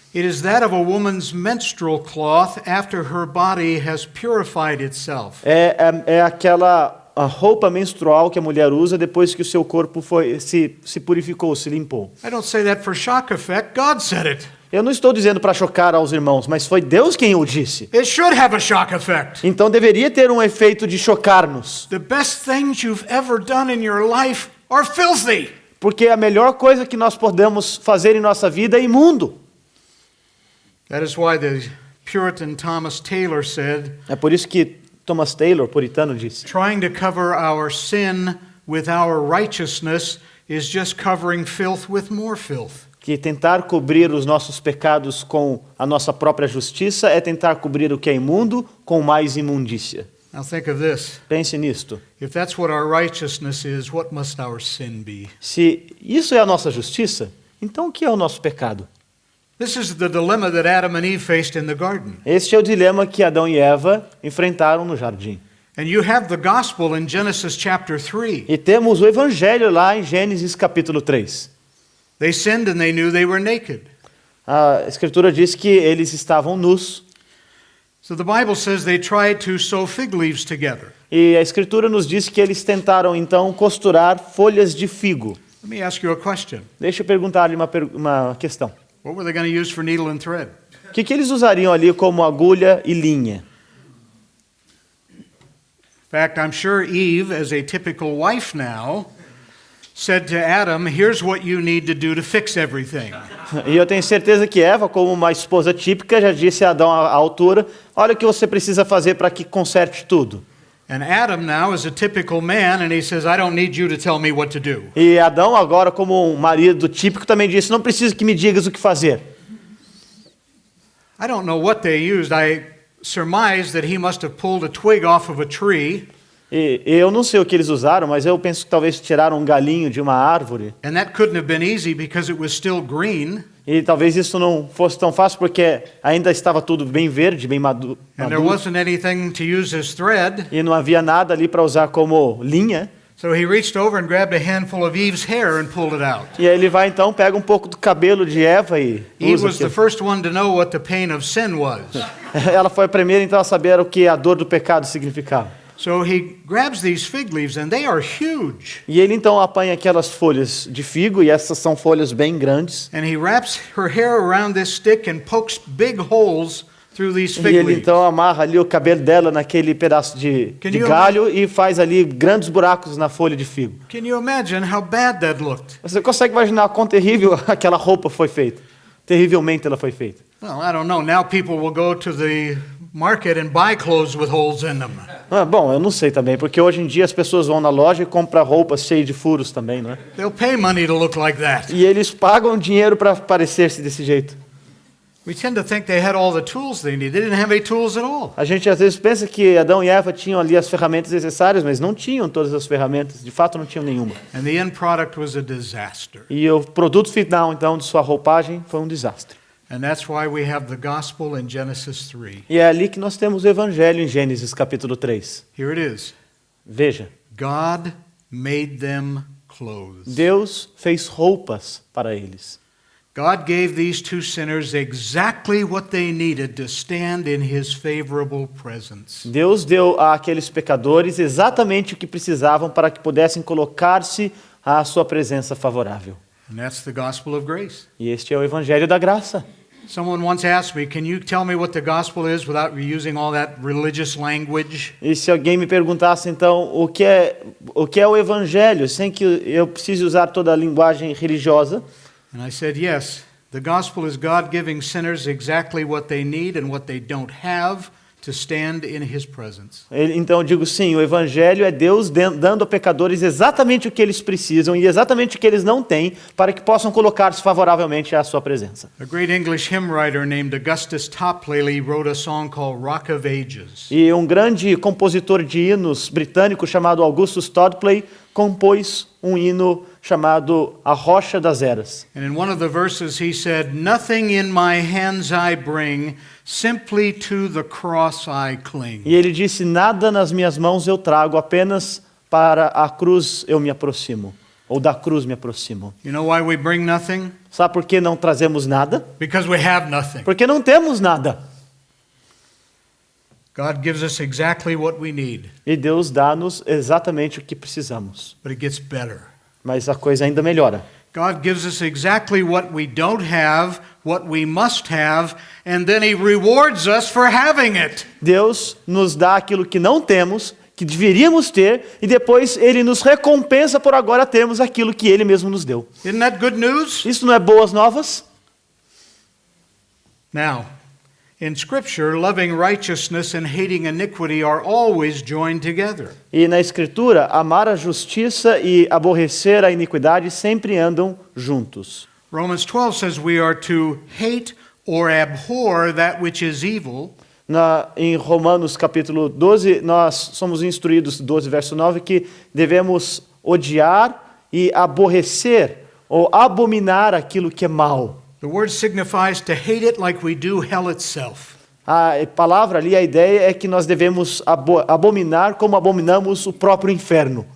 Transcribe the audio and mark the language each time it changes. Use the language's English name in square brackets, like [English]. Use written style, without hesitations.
[English] It is that of a woman's menstrual cloth after her body has purified itself. [Portuguese] É aquela a roupa menstrual que a mulher usa depois que o seu corpo se purificou, se limpou. [English] I don't say that for shock effect. God said it. [Portuguese] Eu não estou dizendo para chocar aos irmãos, mas foi Deus quem o disse. [English] It should have a shock effect. [Portuguese] Então deveria ter um efeito de chocar-nos. [English] The best things you've ever done in your life are filthy. [Portuguese] Porque a melhor coisa que nós podemos fazer em nossa vida é imundo. [English] That is why the Puritan Thomas Taylor said, [Portuguese] É por isso que Thomas Taylor, puritano, disse: [English] trying to cover our sin with our righteousness is just covering filth with more filth. [Portuguese] que tentar cobrir os nossos pecados com a nossa própria justiça é tentar cobrir o que é imundo com mais imundícia. [English] Now think of this. [Portuguese] Pense nisto. [English] If that's what our righteousness is, what must our sin be? [Portuguese] Se isso é a nossa justiça, então o que é o nosso pecado? [English] This is the dilemma that Adam and Eve faced in the garden. [Portuguese] Este é o dilema que Adão e Eva enfrentaram no jardim. [English] And you have the gospel in Genesis chapter 3. [Portuguese] E temos o evangelho lá em Gênesis capítulo 3. [English] They sinned and they knew they were naked. [Portuguese] A escritura diz que eles estavam nus. [English] So the Bible says they tried to sew fig leaves together. [Portuguese] E a escritura nos diz que eles tentaram então costurar folhas de figo. [English] Let me ask you a question. [Portuguese] Deixa eu perguntar-lhe uma questão. [English] What were they going to use for needle and thread? [Portuguese] O que eles usariam ali como agulha e linha? [English] In fact, I'm sure Eve, as a typical wife now, said to Adam, here's what you need to do to fix everything. [Portuguese] E eu tenho certeza que Eva, como uma esposa típica, já disse a Adão à altura: olha o que você precisa fazer para que conserte tudo. [English] And Adam now is a typical man, and he says, I don't need you to tell me what to do. [Portuguese] E Adão, agora como um marido típico, também disse: não preciso que me digas o que fazer. [English] I don't know what they used. I surmise that he must have pulled a twig off of a tree. [Portuguese] E eu não sei o que eles usaram, mas eu penso que talvez tiraram um galinho de uma árvore. [English] And that couldn't have been easy because it was still green. [Portuguese] E talvez isso não fosse tão fácil porque ainda estava tudo bem verde, bem [English] And there wasn't anything to use as thread. [Portuguese] e não havia nada ali para usar como linha. [English] So he reached over and grabbed a handful of Eve's hair and pulled it out. [Portuguese] E aí ele vai então, pega um pouco do cabelo de Eva e [English] Eve [Portuguese] usa [English] was the [Portuguese] aquilo. [English] first one to know what the pain of sin was. [Portuguese] Ela foi a primeira então a saber o que a dor do pecado significava. [English] So he grabs these fig leaves, and they are huge. [Portuguese] E ele então apanha aquelas folhas de figo, e essas são folhas bem grandes. [English] And he wraps her hair around this stick and pokes big holes through these [Portuguese] E [English] fig [Portuguese] ele [English] leaves. [Portuguese] então amarra ali o cabelo dela naquele pedaço de galho e faz ali grandes buracos na folha de figo. [English] Can you imagine how bad that looked? [Portuguese] Você consegue imaginar quão terrível aquela roupa foi feita? Terrivelmente ela foi feita. [English] Well, I don't know. Now people will go to the market and buy clothes with holes in them. [Portuguese] Bom, eu não sei também, porque hoje em dia as pessoas vão na loja e compram roupas cheias de furos também, não é? [English] They'll pay money to look like that. [Portuguese] E eles pagam dinheiro para parecer-se desse jeito. [English] We tend to think they had all the tools they need. They didn't have any tools at all. [Portuguese] A gente às vezes pensa que Adão e Eva tinham ali as ferramentas necessárias, mas não tinham todas as ferramentas, de fato não tinham nenhuma. [English] And the end product was a disaster. [Portuguese] E o produto final então de sua roupagem foi um desastre. [English] And that's why we have the gospel in Genesis 3. [Portuguese] E é ali que nós temos o evangelho em Gênesis capítulo 3. [English] Here it is. [Portuguese] Veja, [English] God made them clothes. [Portuguese] Deus fez roupas para eles. [English] God gave these two sinners exactly what they needed to stand in his favorable presence. [Portuguese] Deus deu àqueles pecadores exatamente o que precisavam para que pudessem colocar-se à sua presença favorável. [English] And that's the gospel of grace. [Portuguese] E este é o evangelho da graça. [English] Someone once asked me, can you tell me what the gospel is without using all that religious language? [Portuguese] E se alguém me perguntasse então o que é o evangelho, sem que eu precise usar toda a linguagem religiosa, [English] And I said, yes, the gospel is God giving sinners exactly what they need and what they don't have to stand in his presence. [Portuguese] então eu digo sim, o evangelho é Deus dando a pecadores exatamente o que eles precisam e exatamente o que eles não têm para que possam colocar-se favoravelmente à sua presença. [English] A great English hymn writer named Augustus Toplady wrote a song called Rock of Ages. [Portuguese] E um grande compositor de hinos britânico chamado Augustus Toplady compôs um hino chamado A Rocha das Eras. [English] And in one of the verses he said, "Nothing in my hands I bring, simply to the cross I cling." [Portuguese] E ele disse: nada nas minhas mãos eu trago, apenas para a cruz eu me aproximo, ou da cruz me aproximo. [English] You know why we bring nothing? [Portuguese] Sabe por que não trazemos nada? [English] Because we have nothing. [Portuguese] Porque não temos nada. [English] God gives us exactly what we need, [Portuguese] E Deus dá-nos exatamente o que precisamos. [English] but it gets better. [Portuguese] Mas a coisa ainda melhora. [English] God gives us exactly what we don't have, what we must have, and then he rewards us for having it. [Portuguese] Deus nos dá aquilo que não temos, que deveríamos ter, e depois Ele nos recompensa por agora termos aquilo que Ele mesmo nos deu. [English] Isn't that good news? [Portuguese] Isso não é boas novas? [English] Now, in Scripture, loving righteousness and hating iniquity are always joined together. [Portuguese] E na Escritura, amar a justiça e aborrecer a iniquidade sempre andam juntos. [English] Romans 12 says we are to hate or abhor that which is evil, [Portuguese] Em Romanos capítulo 12, nós somos instruídos, 12 verso 9, que devemos odiar e aborrecer ou abominar aquilo que é mal. [English] The word signifies to hate it like we do hell itself. [Portuguese] A palavra ali, a ideia é que nós devemos abominar como abominamos o próprio inferno.